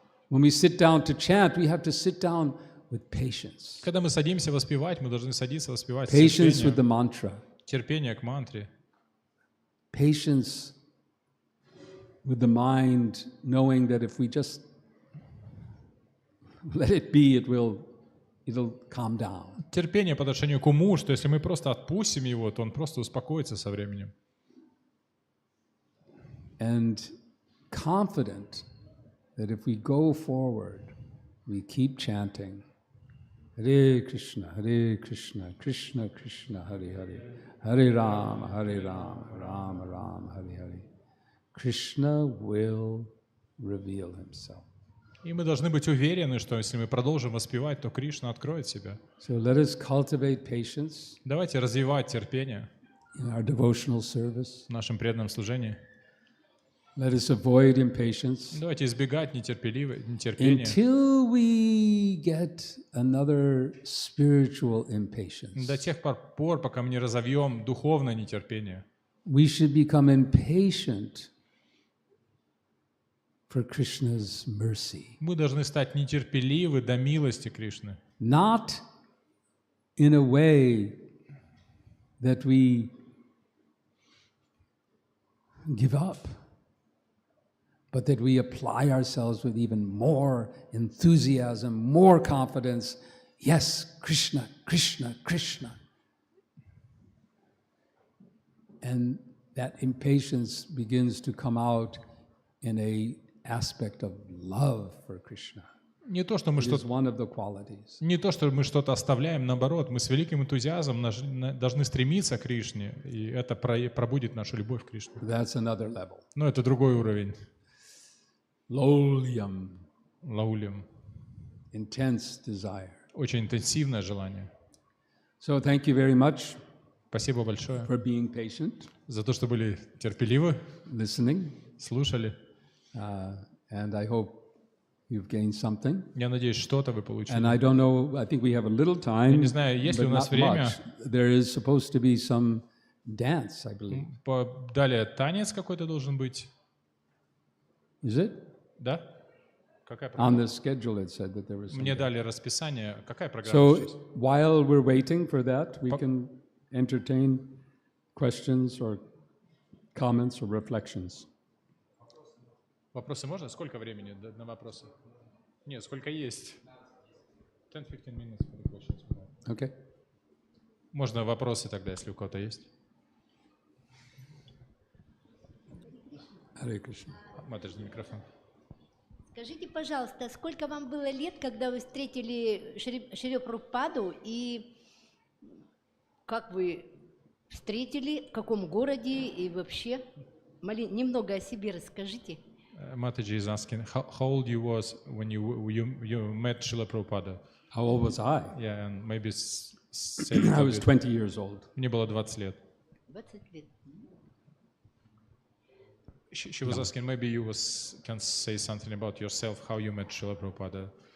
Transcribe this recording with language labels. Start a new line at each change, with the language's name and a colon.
English: When we sit down to chant, we have to sit down with patience.
Russian: Когда мы садимся воспевать, мы должны садиться воспевать с
English: Patience with the
Russian: терпением.
English: mantra.
Russian: Терпение к мантре.
English: Patience with the mind, knowing that if we just let it be, it'll calm down.
Russian: Терпение по отношению к уму, что если мы просто отпустим его, то он просто успокоится со временем.
English: And confident that if we go forward, we keep chanting, Hare Krishna, Krishna Krishna, Hare Hare, Hare Rama, Rama Rama, Hare Hare. Krishna will reveal himself.
Russian: И мы должны быть уверены, что если мы продолжим воспевать, то Кришна откроет себя.
English: So let us cultivate patience
Russian: Давайте развивать терпение
English: in our devotional service.
Russian: в нашем преданном служении.
English: Let us avoid impatience
Russian: Давайте избегать нетерпения
English: until we get another spiritual impatience.
Russian: до тех пор, пока мы не разовьем духовное нетерпение.
English: We should become impatient for Krishna's mercy.
Russian: Мы должны стать нетерпеливы до милости Кришны.
English: Not in a way that we give up, but that we apply ourselves with even more enthusiasm, more confidence. Yes, Krishna, Krishna, Krishna. And that impatience begins to come out in an aspect of love for Krishna.
Russian: Не то, что мы
English: It is
Russian: что-то
English: one of the qualities.
Russian: Не то, что мы что-то оставляем, наоборот, мы с великим энтузиазмом должны стремиться к Кришне, и это пробудит нашу любовь к Кришне.
English: That's another level.
Russian: Но это другой уровень.
English: Laulyam,
Russian: Лаулем.
English: intense desire.
Russian: Очень интенсивное желание.
English: So thank you very much
Russian: Спасибо большое
English: for being patient,
Russian: за то, что были терпеливы,
English: listening,
Russian: слушали.
English: and I hope you've gained something.
Russian: Я надеюсь, что-то вы
English: And
Russian: получили.
English: I don't know, I think we have a little
Russian: Я
English: time,
Russian: не знаю, есть ли
English: but
Russian: у нас
English: not
Russian: время.
English: much. There is supposed to be some dance, I believe.
Russian: Далее танец какой-то должен быть.
English: Is it?
Russian: Да? Какая
English: On
Russian: программа?
English: the schedule it said that there was
Russian: Мне
English: some.
Russian: дали расписание. Какая программа
English: So
Russian: сейчас?
English: while we're waiting for that, we can entertain questions or comments or reflections.
Russian: Вопросы можно? Сколько времени на вопросы? Нет, сколько есть?
English: 10-15 minutes for the questions. Okay?
Russian: Можно вопросы тогда, если у кого-то есть. Hare Krishna. Матушка, микрофон. Скажите, пожалуйста, сколько вам было лет, когда вы встретили Шри Прабхупаду, и как вы встретили, в каком городе и вообще? Немного о себе расскажите.
English: Mataji is asking, how old you was when you met Srila Prabhupada? How old was I? Yeah, and maybe say I was 20 years old.
Russian: Мне было 20 лет. 20 лет.
English: She was asking, maybe you can say something about yourself, how you met Srila Prabhupada.